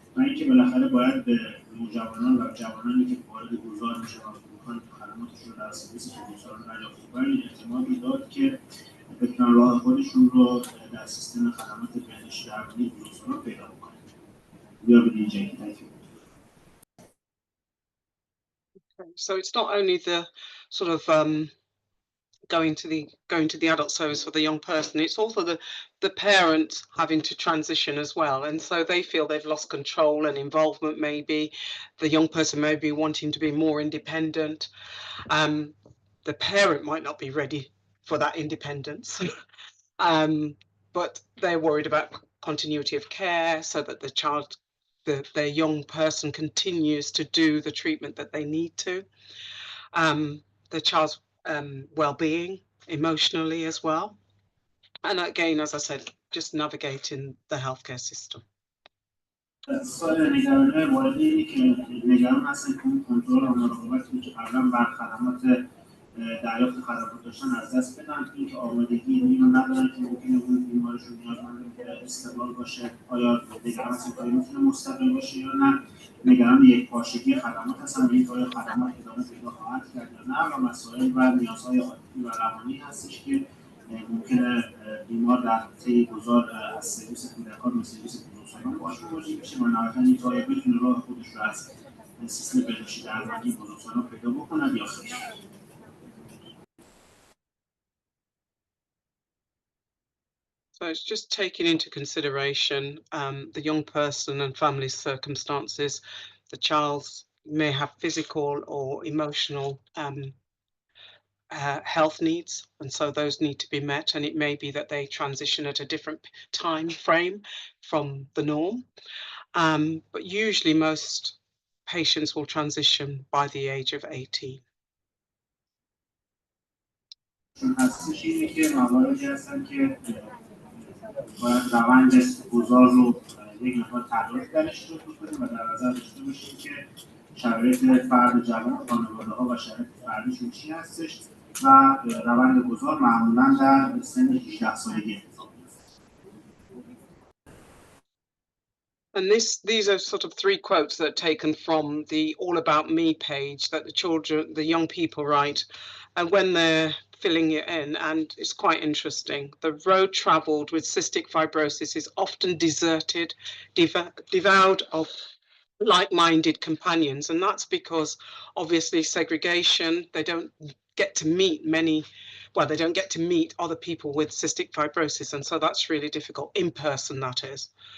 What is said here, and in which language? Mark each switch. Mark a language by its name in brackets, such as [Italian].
[Persian] و اینکه بالاخره باید به نوجوانان و جوانانی که وارد گذار میشن و میخوان خدماتشون رو در سرویس بزرگسالان دریافت کنن اعتمادی داد که بتونن راه خودشون رو در سیستم خدمات بهداشتی درمانی بزرگسالان پیدا بکنن. بیا بدین جایی. [English] So it's not only the sort of going to the adult service for the young person, it's also the parent having to transition as well, and so they feel they've lost control and involvement. Maybe the young person may be wanting to be more independent. The parent might not be ready for that independence, but they're worried about continuity of care so that the child, the young person continues to do the treatment that they need to. The child's well-being emotionally as well, and again, as I said, just navigating the healthcare system. [Persian] سوال نگرانی والدینی که نگران هستن که اون کنترل و مراقبتی که قبلا بر خدمات دریافت خدمات داشتن از دست بدن، اینکه آمادگی اینو ندارن که ممکنه اون بیمارشون نیازمند استقلال باشه، آیا نگران هستن که میتونه مستقل باشه یا نه، نگران یک پارچگی خدمات هستن، اینکه آیا خدمات ادامه پیدا خواهد کرد یا نه، و مسائل و نیازهای عاطفی و روانی هستش که ممکنه بیمار در طی گذار از سرویس کودکان به سرویس بزرگسالان باشه مواجه بشه و نهایتاً اینکه آیا بتونه راه خودش رو از سیستم بهداشتی درمانی بزرگسالان پیدا بکنه یا خیر. [English] So it's just taking into consideration the young person and family's circumstances. The child may have physical or emotional health needs, and so those need to be met, and it may be that they transition at a different time frame from the norm, but usually most patients will transition by the age of 18. [Persian] هستش اینه که مواردی هستن که باید روند گذار رو یک مقدار تغییر درش رو بکنیم و در نظر داشته باشیم که شرایط فرد جوان، خانواده‌ها و شرایط فردیشون چی هستش و روند گذار معمولاً در سن 18 سالگی اتفاق میفته. [English] And these are sort of three quotes that are taken from the All About Me page that the young people write, and when they're filling it in, and it's quite interesting. The road travelled with cystic fibrosis is often deserted, devoured of like-minded companions, and that's because obviously segregation, they don't get to meet they don't get to meet other people with cystic fibrosis, and so that's really difficult in person, that is.